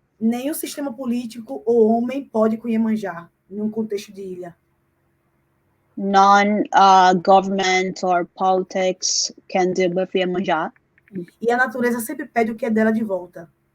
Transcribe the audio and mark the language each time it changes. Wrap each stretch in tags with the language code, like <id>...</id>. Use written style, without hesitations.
<pt>Nenhum sistema político ou homem pode com Iemanjá, num contexto de ilha.</pt> <en>Non-government or politics can deal with Iemanjá.</en> <pt>E a natureza sempre pede o que é dela de volta.</pt>